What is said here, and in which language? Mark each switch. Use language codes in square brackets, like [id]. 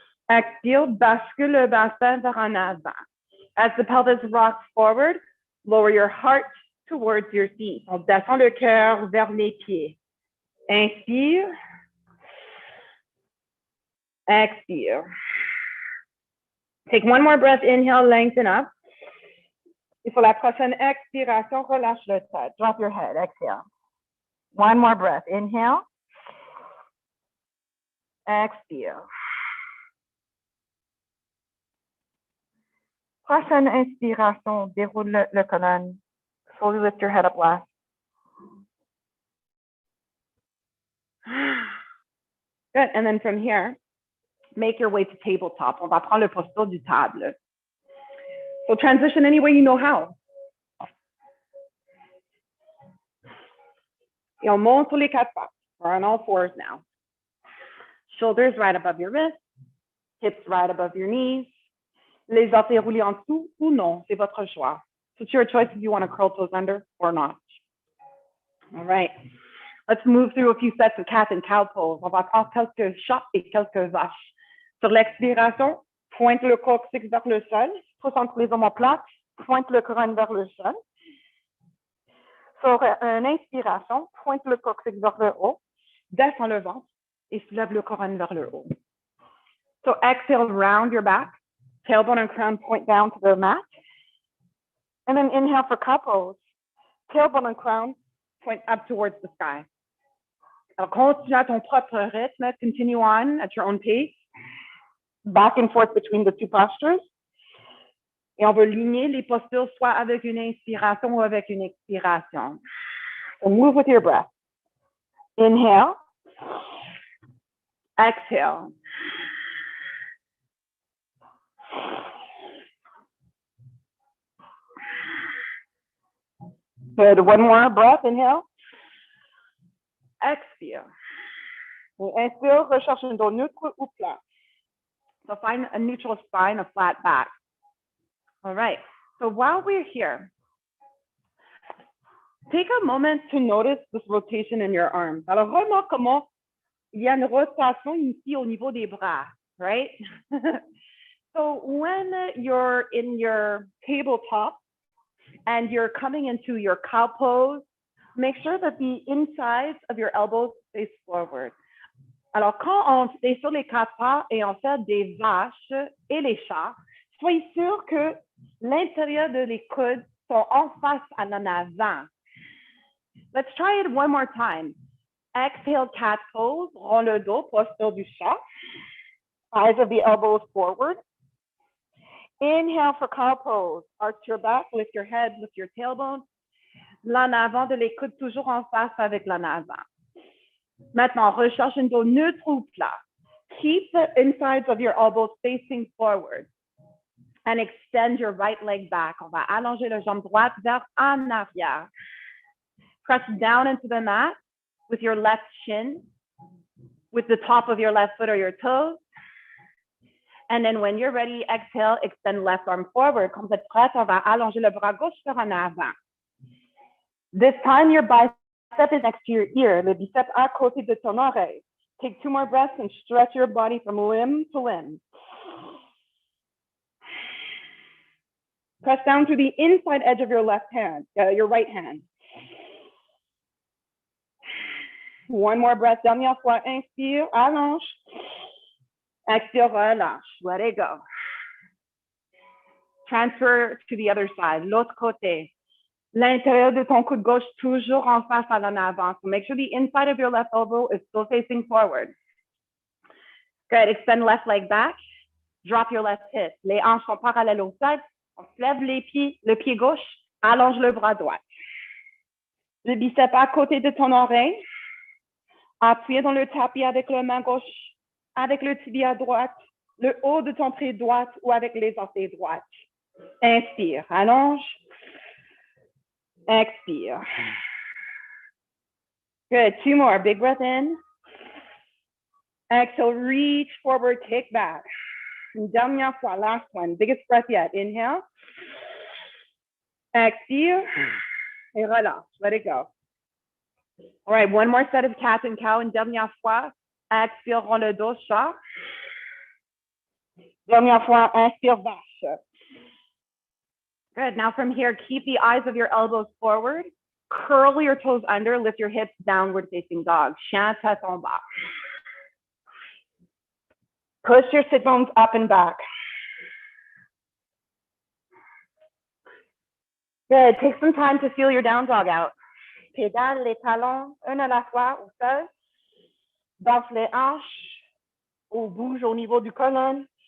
[fr] Expire, bascule le bassin vers en avant. [en] As the pelvis rocks forward, lower your heart towards your feet. [fr] On descend le cœur vers les pieds. Inspire. Expire. [en] Take one more breath. Inhale, lengthen up. [fr] Et pour la prochaine expiration, relâche le tête. [en] Drop your head. Exhale. One more breath. Inhale. [fr] Expire. Prochaine inspiration, déroule le colonne. [en] Slowly lift your head up last. Good. And then from here, make your way to tabletop. [fr] On va prendre le posture du table. [en] So transition any way you know how. [fr] Et on monte sur les quatre pattes. [en] We're on all fours now. Shoulders right above your wrists. Hips right above your knees. [fr] Les orteils roulés en dessous ou non, c'est votre choix. [en] So it's your choice if you want to curl toes under or not. All right. Let's move through a few sets of cat and cow pose. [fr] On va prendre quelques chats et quelques vaches. Sur l'expiration, pointe le coccyx vers le sol. Concentre les omoplates. Pointe le couronne vers le sol. Sur une inspiration, pointe le coccyx vers le haut. Descends le ventre et soulève le couronne vers le haut. [en] So exhale, round your back. Tailbone and crown point down to the mat. And then inhale for cow pose. Tailbone and crown point up towards the sky. [fr] Alors, continue à ton propre rythme. [en] Continue on at your own pace. Back and forth between the two postures. [fr] Et on va ligner les postures soit avec une inspiration ou avec une expiration. [en] So move with your breath. Inhale. Exhale. Good. One more breath. Inhale. [fr] Expire. Inspire, recherche un dos neutre ou plat. [en] So find a neutral spine, a flat back. All right. So while we're here, take a moment to notice this rotation in your arms. [fr] Alors, remarque comment il y a une rotation ici au niveau des bras, [en] right? So when you're in your tabletop and you're coming into your cow pose, make sure that the insides of your elbows face forward. [fr] Alors, quand on est sur les quatre pas et on fait des vaches et les chats, soyez sûr que l'intérieur de les coudes sont en face à l'en avant. [en] Let's try it one more time. Exhale, cat pose, [fr] rond le dos, posture du chat. [en] Eyes of the elbows forward. Inhale for cow pose. Arch your back, lift your head, lift your tailbone. [fr] L'en avant de les coudes toujours en face avec l'en avant. Maintenant, recherche un dos neutre ou plat. [en] Keep the insides of your elbows facing forward. And extend your right leg back. On va allonger la jambe droite vers en arrière. Press down into the mat with your left shin, with the top of your left foot or your toes. And then when you're ready, exhale, extend left arm forward. [fr] Quand vous êtes prête, on va allonger le bras gauche vers en avant. [en] This time, your bicep is next to your ear, [fr] le biceps à côté de ton oreille. [en] Take 2 more breaths and stretch your body from limb to limb. Press down to the inside edge of your your right hand. One more breath, [fr] dernière fois, inspire, allonge. Expire, relâche, [en] let it go. Transfer to the other side, [fr] l'autre côté. L'intérieur de ton coude gauche toujours en face à l'en avant. [en] So make sure the inside of your left elbow is still facing forward. Good, extend left leg back. Drop your left hip. [fr] Les hanches sont parallèles au sol. On se lève les pieds, le pied gauche, allonge le bras droit. Le biceps à côté de ton oreille. Appuyez dans le tapis avec la main gauche, avec le tibia droite, le haut de ton pied droit ou avec les orteils droits. Inspire, allonge. Expire. [en] Good, 2 more. Big breath in. Exhale, reach forward, kick back. [fr] Une dernière fois, [en] last one, biggest breath yet. Inhale. Exhale. [fr] Et relâche. [en] Let it go. All right, one more set of cat and cow. [fr] Une dernière fois. Expire, rond le dos, chat. Dernière fois, inspire, vache. [en] Good. Now from here, keep the eyes of your elbows forward. Curl your toes under. Lift your hips, downward facing dog. [fr] Chien tête en bas. [en] Push your sit bones up and back. Good. Take some time to feel your down dog out. [fr] Pédale les talons, un à la fois au sol. Danse les hanches ou bouge au niveau du colonne.